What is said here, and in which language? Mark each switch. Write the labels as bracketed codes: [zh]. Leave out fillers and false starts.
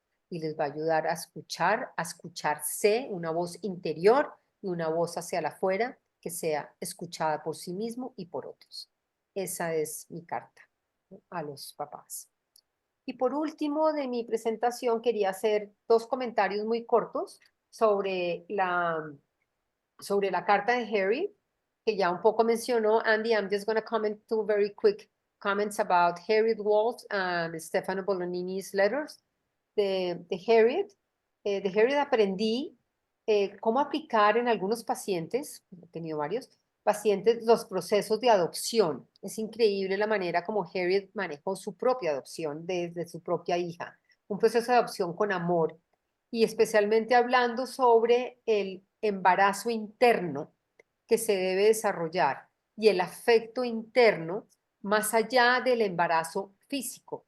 [es] y les va a ayudar a escucharse, una voz interior y una voz hacia afuera que sea escuchada por sí mismo y por otros. Esa es mi carta a los papás. Y por último de mi presentación quería hacer dos comentarios muy cortos sobre la carta de Harry, que ya un poco mencionó Andy. [en] I'm just going to comment two very quick comments about Harriet Walsh and Stefano Bolognini's letters. [es] De Harriet aprendí cómo aplicar en algunos pacientes, he tenido varios pacientes, los procesos de adopción. Es increíble la manera como Harriet manejó su propia adopción desde su propia hija, un proceso de adopción con amor y especialmente hablando sobre el embarazo interno que se debe desarrollar y el afecto interno más allá del embarazo físico.